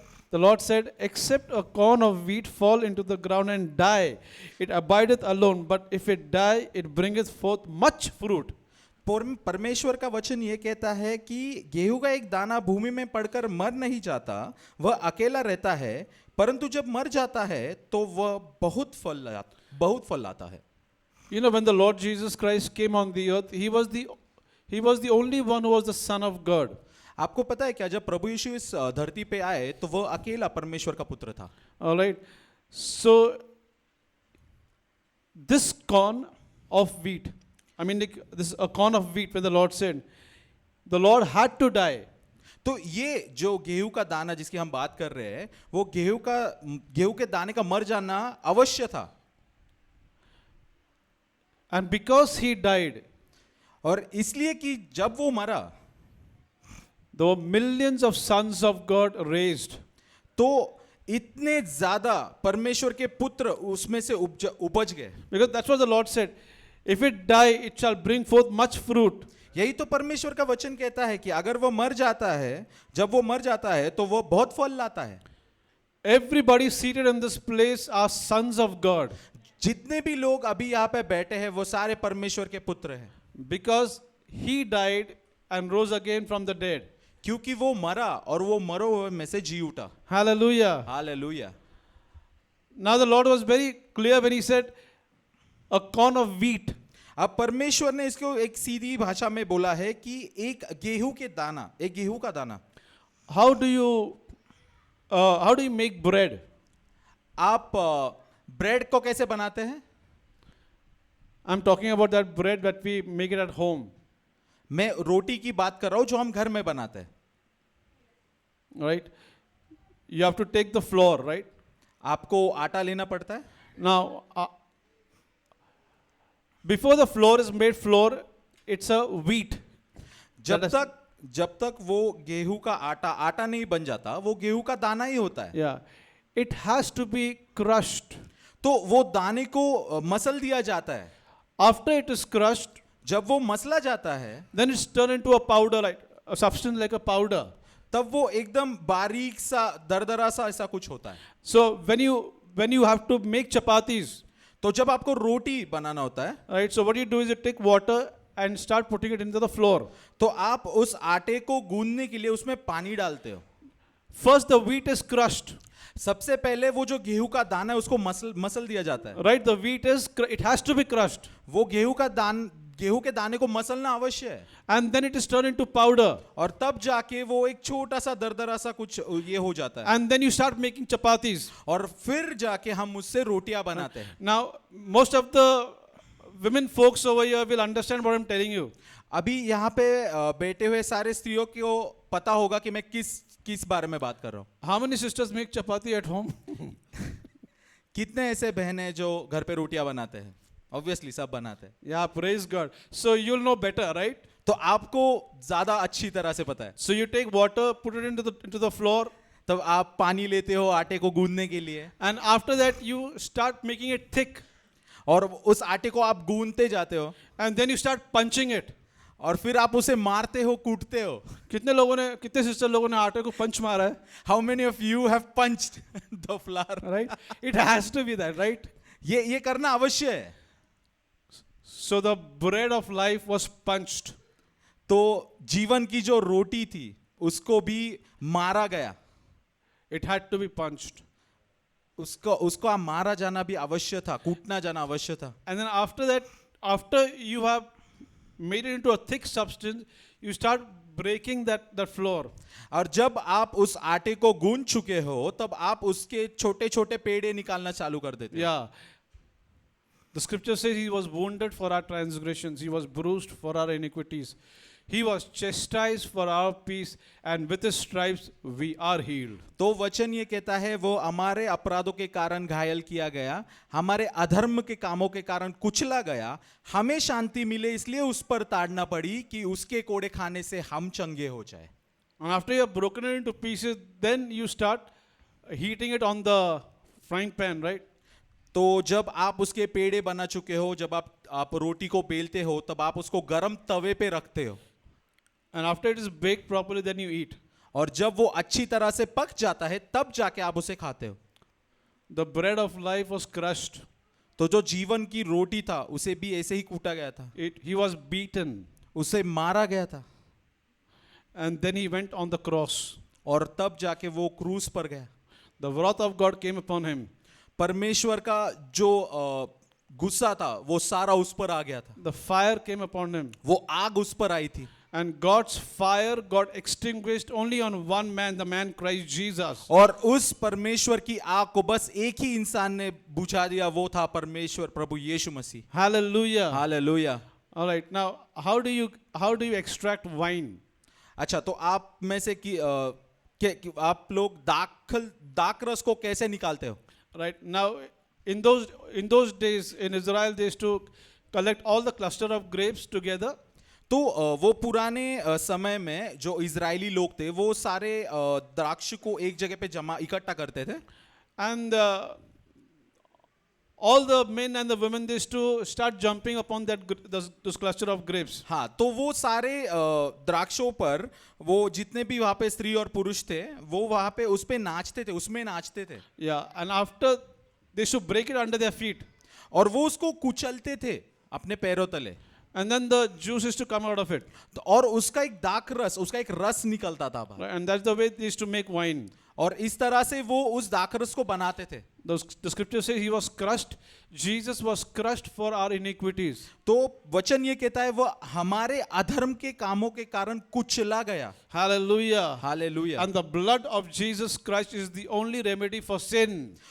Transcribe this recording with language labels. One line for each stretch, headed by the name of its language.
English: The Lord said, except a corn of wheat fall into the ground and die, it abideth alone, but if it die, it bringeth forth much fruit.
Hindi: परमेश्वर का वचन ये कहता है कि गेहूं का एक दाना भूमि में पड़कर मर नहीं जाता, वह अकेला रहता है, परंतु जब मर जाता है तो वह बहुत फल लाता है.
English: You know, when the Lord Jesus Christ came on the earth, he was the only one who was the Son of God.
Hindi: आपको पता है क्या, जब प्रभु यीशु इस धरती पे आए तो वह अकेला परमेश्वर का पुत्र था.
English: All right. So, this corn of wheat, I mean, this is a corn of wheat when the Lord said, the Lord had to die.
Hindi: तो ये जो गेहूं का दाना जिसकी हम बात कर रहे हैं, वो गेहूं के दाने का मर जाना अवश्य था.
English: And because he died,
Hindi: और इसलिए कि जब वो मरा
English: there were millions of sons of God raised.
Hindi: तो इतने ज्यादा परमेश्वर के पुत्र उसमें से उपज गए.
English: Because that's what the Lord said. If it die, it shall bring forth much fruit.
Hindi: यही तो परमेश्वर का वचन कहता है कि अगर वो मर जाता है, जब वो मर जाता है तो वो बहुत फल लाता है.
English: Everybody seated in this place are sons of God.
Hindi: जितने भी लोग अभी यहाँ पे बैठे हैं वो सारे परमेश्वर के पुत्र हैं.
English: Because he died and rose again from the dead.
Hindi: क्योंकि वो मरा और वो मरो हुए में से जी उठा.
English: Hallelujah.
Hindi: Hallelujah.
English: Now the Lord was very clear when he said, a corn of wheat.
Hindi: अब परमेश्वर ने इसको एक सीधी भाषा में बोला है कि एक गेहूं का दाना.
English: How do you make bread?
Hindi: आप ब्रेड को कैसे बनाते हैं?
English: I'm talking about that bread that we make it at home.
Hindi: मैं रोटी की बात कर रहा हूं जो हम घर में बनाते हैं.
English: Right? You have to take the flour, right?
Hindi: आपको आटा लेना पड़ता है.
English: Now, before the flour is made flour, it's a wheat.
Hindi: जब तक वो गेहूं का आटा नहीं बन जाता, वो गेहूं का दाना ही होता है.
English: Yeah. It has to be crushed.
Hindi: तो वो दाने को मसल दिया जाता है.
English: After it is crushed,
Hindi: जब वो मसला जाता है,
English: then it's turned into a powder, like a substance like a powder.
Hindi: तब वो एकदम बारीक सा दरदरा सा ऐसा कुछ होता है.
English: So when you have to make chapatis,
Hindi: तो जब आपको रोटी बनाना होता है,
English: right? So what you do is you take water and start putting it into the flour.
Hindi: तो आप उस आटे को गूंदने के लिए उसमें पानी डालते हो.
English: First the wheat is crushed.
Hindi: सबसे पहले वो जो गेहूं का दाना है उसको मसल दिया जाता है.
English: Right? The wheat it has to be crushed.
Hindi: वो गेहूं के दाने को मसलना अवश्य है.
English: And then it is turned into powder.
Hindi: और तब जाके वो एक छोटा सा दरदरा सा कुछ ये हो जाता है.
English: And then you start making chapatis.
Hindi: और फिर जाके हम उससे रोटियां बनाते हैं.
English: Now, most of the women folks over here will understand what I'm telling you.
Hindi: अभी यहाँ पे बैठे हुए सारे स्त्रियों को पता होगा कि मैं किस बारे में बात कर रहा हूँ.
English: How many sisters make chapati at home?
Hindi: कितने ऐसे बहन हैं जो घर पे रोटियां बनाते हैं? Obviously सब बनाते हैं.
English: Yeah, praise God. So you'll know better, right?
Hindi: तो आपको ज्यादा अच्छी तरह से पता है.
English: So you take water, put it into the flour.
Hindi: तब आप पानी लेते हो आटे को गूंदने के लिए.
English: And after that you start making it thick.
Hindi: और उस आटे को आप गूंदते जाते हो.
English: And then you start punching it.
Hindi: और फिर आप उसे मारते हो, कूटते हो. कितने सिस्टर लोगों ने आटे को पंच मारा है?
English: How many of you have punched the flour? Right? It has to be that, right?
Hindi: ये करना अवश्य है.
English: So the bread of life was punched.
Hindi: तो जीवन की जो रोटी थी उसको भी मारा गया.
English: It had to be punched.
Hindi: उसको मारा जाना भी आवश्यक था, कूटना जाना आवश्यक था.
English: And then after that, after you have made it into a thick substance, you start breaking that flour.
Hindi: और जब आप उस आटे को गूंथ चुके हो तब आप उसके छोटे छोटे पेड़े निकालना चालू कर देते हैं।
English: Yeah. The scripture says he was wounded for our transgressions, he was bruised for our iniquities. He was chastised for our peace, and with his stripes we are healed.
Hindi: तो वचन ये कहता है वो हमारे अपराधों के कारण घायल किया गया, हमारे अधर्म के कामों के कारण कुचला गया, हमें शांति मिले इसलिए उस पर ताड़ना पड़ी कि उसके कोड़े खाने से हम चंगे हो जाए।
English: And after you have broken it into pieces, then you start heating it on the frying pan, right?
Hindi: तो जब आप उसके पेड़े बना चुके हो, जब आप रोटी को बेलते हो तब आप उसको गरम तवे पे रखते हो,
English: And after it is baked properly, then you eat.
Hindi: और जब वो अच्छी तरह से पक जाता है तब जाके आप उसे खाते हो।
English: The bread of life was crushed.
Hindi: तो जो जीवन की रोटी था उसे भी ऐसे ही कूटा गया था,
English: He was beaten,
Hindi: उसे मारा गया था,
English: and then he went on the cross.
Hindi: और तब जाके वो क्रूस पर गया।
English: The wrath of God came upon him.
Hindi: परमेश्वर का जो गुस्सा था वो सारा उस पर आ गया था,
English: The fire came upon him.
Hindi: वो आग उस पर आई थी,
English: And God's fire got extinguished only on one man, the man Christ Jesus.
Hindi: और उस परमेश्वर की आग को बस एक ही इंसान ने बुझा दिया, वो था परमेश्वर प्रभु यीशु मसीह।
English: Hallelujah.
Hindi: Hallelujah.
English: All right. Now, how do you extract wine?
Hindi: अच्छा, तो आप में से आप लोग दाखरस को कैसे निकालते हो?
English: Right. Now, in those days in Israel, they used to collect all the cluster of grapes together.
Hindi: तो वो पुराने समय में जो इजरायली लोग थे वो सारे द्राक्ष को एक जगह पे इकट्ठा करते थे,
English: And all the men and the women, they used to start jumping upon those cluster of grapes.
Hindi: हाँ, तो वो सारे द्राक्षों पर वो जितने भी वहाँ पे स्त्री और पुरुष थे वो वहाँ पे उस पे नाचते थे, उसमें नाचते थे,
English: Yeah. And after they should break it under their feet.
Hindi: और वो उसको कुचलते थे अपने पैरों तले,
English: And then the juice is to come out of it.
Hindi: तो और उसका एक दाख रस, उसका एक रस निकलता था बाहर।
English: Right? And that's the way they used to make wine.
Hindi: और इस तरह से वो उस दाख रस को बनाते थे।
English: The scripture says he was crushed. Jesus was crushed for our iniquities.
Hindi: तो वचन ये कहता है वो हमारे अधर्म के कामों के कारण कुचला गया।
English: Hallelujah.
Hindi: Hallelujah.
English: And the blood of Jesus Christ is the only remedy for sin.